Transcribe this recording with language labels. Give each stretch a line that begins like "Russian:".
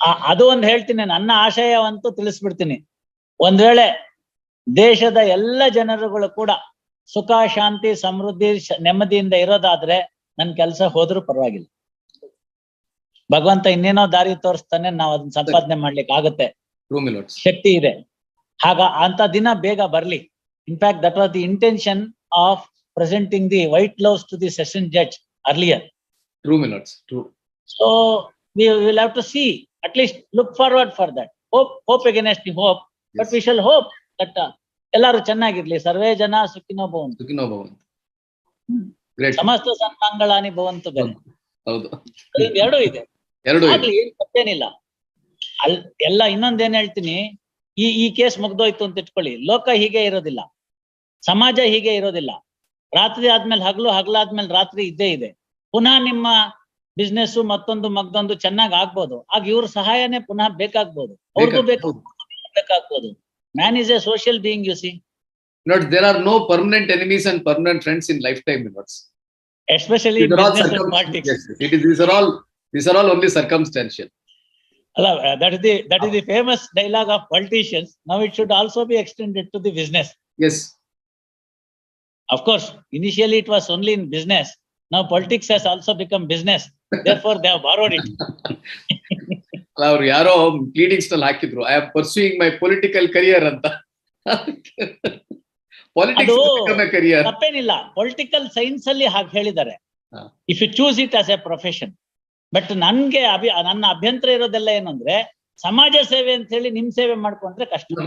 Kannada: ಅದು ಒಂದು ಹೇಳ್ತೀನಿ, ನನ್ನ ಆಶಯವಂತೂ ತಿಳಿಸ್ಬಿಡ್ತೀನಿ. ಒಂದ್ ವೇಳೆ ದೇಶದ ಎಲ್ಲ ಜನರುಗಳು ಕೂಡ ಸುಖ, ಶಾಂತಿ, ಸಮೃದ್ಧಿ, ನೆಮ್ಮದಿಯಿಂದ ಇರೋದಾದ್ರೆ ನನ್ ಕೆಲಸ ಹೋದ್ರೂ ಪರವಾಗಿಲ್ಲ. ಭಗವಂತ ಇನ್ನೇನೋ ದಾರಿ ತೋರಿಸ್ತಾನೆ, ನಾವು ಅದನ್ನ ಸಂಪಾದನೆ ಮಾಡ್ಲಿಕ್ಕೆ ಆಗುತ್ತೆ,
English: True, my lords.
Kannada: ಶಕ್ತಿ ಇದೆ. ಅಂತ ದಿನ ಬೇಗ ಬರ್ಲಿ.
English: In fact that was the intention of presenting the white gloves to the session judge earlier. True, my lords. True. So we will have to see, at least look forward for that. Hope against the hope, but Yes. we shall hope that
Kannada: ಎಲ್ಲರೂ ಚೆನ್ನಾಗಿರ್ಲಿ.
Sanskrit: ಸರ್ವೇ ಜನ ಸುಖಿನೋ ಭವಂತು. Sukhino bhavantu. Great. ಸಮಸ್ತ ಸನ್ಮಂಗಳಾನಿ ಭವಂತು
Kannada: ಬೇರೆ. ಹೌದು. ಎರಡೂ ಇದೆ. ಎರಡು ಆಗ್ಲಿ, ಏನ್ ತಪ್ಪೇನಿಲ್ಲ. ಎಲ್ಲ ಇನ್ನೊಂದೇನ್ ಹೇಳ್ತೀನಿ, ಈ ಕೇಸ್ ಮುಗ್ದೋಯ್ತು ಅಂತ ಇಟ್ಕೊಳ್ಳಿ, ಲೋಕ ಹೀಗೆ ಇರೋದಿಲ್ಲ, ಸಮಾಜ ಹೀಗೆ ಇರೋದಿಲ್ಲ. ರಾತ್ರಿ ಆದ್ಮೇಲೆ ಹಗಲು, ಹಗಲಾದ್ಮೇಲೆ ರಾತ್ರಿ ಇದ್ದೇ ಇದೆ. ಪುನಃ ನಿಮ್ಮ ಬಿಸ್ನೆಸ್ ಮತ್ತೊಂದು ಚೆನ್ನಾಗ್ ಆಗ್ಬೋದು. ಆಗ ಇವ್ರ ಸಹಾಯನೇ ಪುನಃ ಬೇಕಾಗ್ಬೋದು, ಅವ್ರಿಗೂ ಬೇಕಾಗ್ಬೋದು.
English: Man is a social being, you see. Lords, there are no permanent enemies and permanent friends in lifetime, my lords. Especially These are all business and politics. Yes, these are all only circumstantial. ಅಲ್ಲ, that is the famous dialogue of politicians. Now it should also be extended to the business. Yes. Of course, initially it was only in business. Now politics has also become business. Therefore, they have borrowed it.
Kannada: ಅವ್ರು ಯಾರೋ pleadings ನಲ್ಲಿ ಹಾಕಿದ್ರು,
English: I am pursuing my political career
Kannada: ಅಂತ.
English: politics career
Kannada: ತಪ್ಪೇನಿಲ್ಲ, political science ಅಲ್ಲಿ ಹಾಗೆ ಹೇಳಿದ್ದಾರೆ,
English: If you choose it as a profession.
Kannada: But ನನ್ಗೆ ನನ್ನ ಅಭ್ಯಂತರ ಇರೋದೆಲ್ಲ ಏನಂದ್ರೆ, ಸಮಾಜ ಸೇವೆ ಅಂತ ಹೇಳಿ ನಿಮ್ ಸೇವೆ ಮಾಡ್ಕೊಂಡ್ರೆ ಕಷ್ಟ.